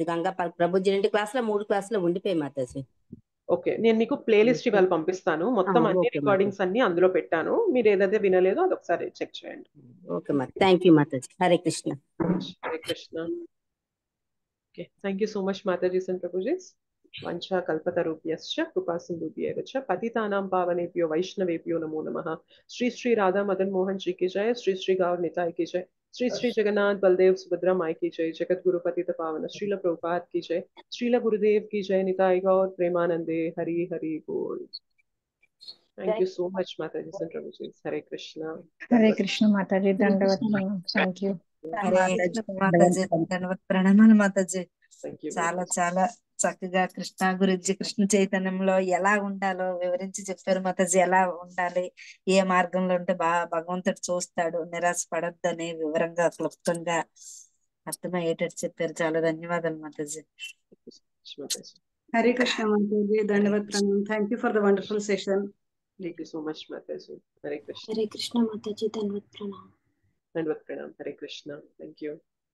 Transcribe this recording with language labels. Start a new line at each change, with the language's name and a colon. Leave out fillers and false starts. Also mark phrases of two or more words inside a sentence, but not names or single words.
Telugu: గంగాపాలక్ ప్రభుజీ 2 క్లాసులో 3 క్లాసులో ఉండిపోయి మాతాజీ. ఓకే, నేను మీకు ప్లేలిస్ట్ ఇవాళ పంపిస్తాను. మొత్తం అన్ని రికార్డింగ్స్ అన్ని అందులో పెట్టాను. మీరు ఏదైతే వినలేదో అది ఒకసారి చెక్ చేయండి. ఓకే మాత,
English: thank you
Telugu: మాతాజీ. హరే కృష్ణ. హరే కృష్ణ.
English: okay, thank you so much Matajis and Prabhujis.
Sanskrit: వంచా కల్పతరుభ్యశ్చ కృపా సింధుభ్యేవ చ పతితానాం పావనేభ్యో వైష్ణవేభ్యో నమో నమః.
Hindi: శ్రీ శ్రీ రాధా మదన్ మోహన్ जी की जय, श्री श्री गौर निताई की जय, श्री श्री जगन्नाथ बलदेव सुभद्रा माई की जय, जगत गुरु पतित पावन श्रील प्रभुपाद की जय, श्रील गुरुदेव की जय, निताई गौर प्रेमानंदे हरि हरि बोल.
English: Thank you so much Mataji and Prabhuji. Hare Krishna.
Telugu: హరే కృష్ణ మాతాజీ, దండవత్.
English: thank you.
Telugu: హరే కృష్ణ మాతాజీ, ధన్యవాదాలు, ప్రణామాలు మాతాజీ.
English: Thank you.
Telugu: చాలా చాలా చక్కగా కృష్ణ గురించి, కృష్ణ చైతన్యంలో ఎలా ఉండాలో వివరించి చెప్పారు మాతాజీ. ఎలా ఉండాలి, ఏ మార్గంలో ఉంటే భగవంతుడు చూస్తాడు, నిరాశ పడొద్దని వివరంగా క్లుప్తంగా అర్థమయ్యేటట్టు చెప్పారు. చాలా ధన్యవాదాలు మాతాజీ. హరే కృష్ణ మాతాజీ,
Hindi: धन्यवाद प्रणाम.
English: thank you for the wonderful session. Thank you so much Mataji. Hare Krishna.
Telugu: హరే కృష్ణ మాతాజీ,
Hindi: धन्यवाद प्रणाम. दण्डवत् प्रणाम.
English: Hare Krishna. Thank you.